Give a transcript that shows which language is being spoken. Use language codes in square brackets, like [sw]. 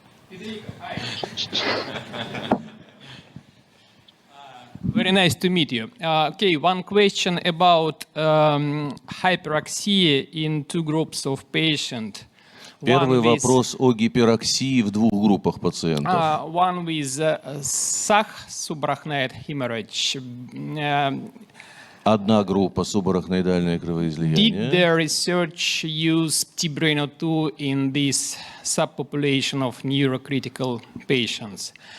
[en] Federico, hi. Very nice to meet you. Okay, one question about hyperoxia in two groups of patients. [ru] Первый вопрос о гипероксии в двух группах пациентов. [en] One with subarachnoid hemorrhage. [ru] Одна группа субарахноидальное кровоизлияние. [en] Did the research use TBRNO2 in this subpopulation of neurocritical patients?